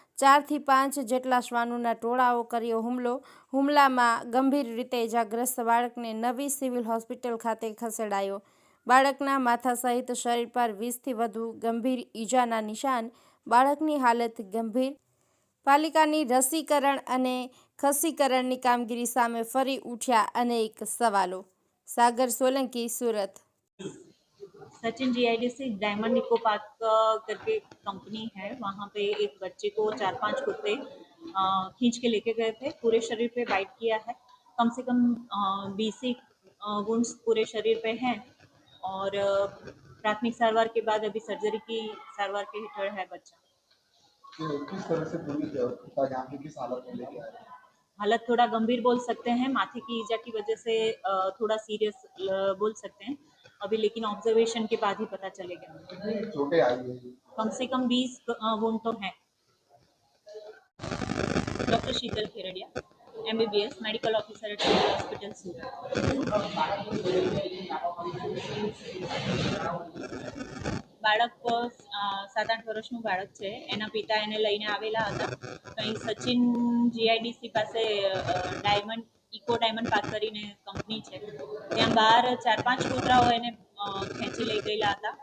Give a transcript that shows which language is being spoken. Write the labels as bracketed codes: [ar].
[gu] 4 થી 5 જેટલા શ્વાનોના ટોળાઓ કર્યો હુમલો. હુમલામાં ગંભીર રીતે ઇજાગ્રસ્ત બાળકને નવી સિવિલ હોસ્પિટલ ખાતે ખસેડાયો. બાળકના માથા સહિત શરીર પર 20 થી વધુ ગંભીર ઇજાના નિશાન. બાળકની હાલત ગંભીર. પાલિકાની રસીકરણ અને ખસીકરણની કામગીરી સામે ફરી [hi] उठ्या अनेक सवालों। सागर सोलंकी, सूरत। सचिन जीआईडीसी डायमंड निको पार्क करके कंपनी है, वहाँ पे एक बच्चे को 4-5 कुत्ते खींच के लेके गए थे। पूरे शरीर पे बाइट किया है, कम से कम 20 वुंड्स पूरे शरीर पे हैं और प्राथमिक सारवार के बाद अभी सर्जरी की सारवार के हेठળ है बच्चा। किस तरह से पूरी यहाँ की किस हालत में लेके आए? हालत थोड़ा गंभीर बोल सकते हैं, माथे की ईजा की वजह से थोड़ा सीरियस बोल सकते हैं अभी, लेकिन ऑब्जर्वेशन के बाद ही पता चलेगा। चोटें आई है? कम से कम 20 वुंड तो हैं। डॉक्टर शीतल खेरडिया, MBBS, medical officer eight civil hospital सूरत। [gu] બાળક 7-8 વર્ષનું બાળક છે, એના પિતા એને લઈને આવેલા હતા. કંઈ સચિન જીઆઈડીસી પાસે ઇકો ડાયમંડ પાર્ક કરીને કંપની છે, ત્યાં બહાર 4-5 કૂતરાઓ એને ખેંચી લઈ ગયેલા હતા.